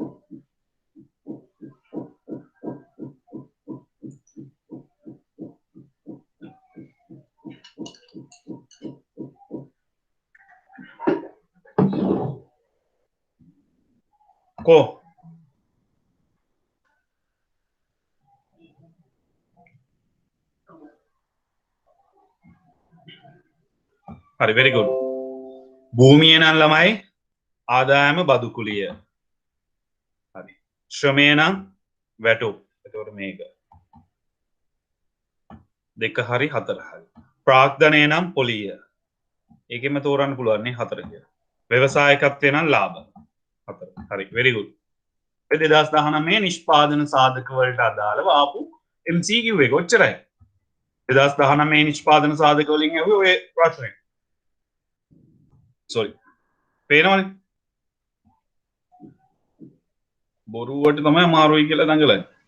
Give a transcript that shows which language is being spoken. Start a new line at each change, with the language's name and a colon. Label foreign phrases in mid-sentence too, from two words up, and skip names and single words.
Sinhala: को හරි
English: very good.
Sinhala: භූමිය නම් ළමයි ආදායම බදු කුලිය. හරි. ශ්‍රමය නම් වැටුප්. එතකොට මේක. දෙක හරි හතර හරි. ප්‍රාග්ධනය නම් පොලිය. ඒකෙම තෝරන්න පුළුවන් නේ හතර කියලා. ව්‍යවසායකත්වය නම් ලාභ. හතර. හරි
English: very good.
Sinhala: 2019 නිෂ්පාදන සාධක වලට අදාළව ආපු MCQ එක ඔච්චරයි. 2019 නිෂ්පාදන සාධක වලින් ඇහුවේ ඔය ප්‍රශ්නේ. sorry. පේනවනේ. බොරුවට තමයි අමාරුයි කියලා දඟලන්නේ.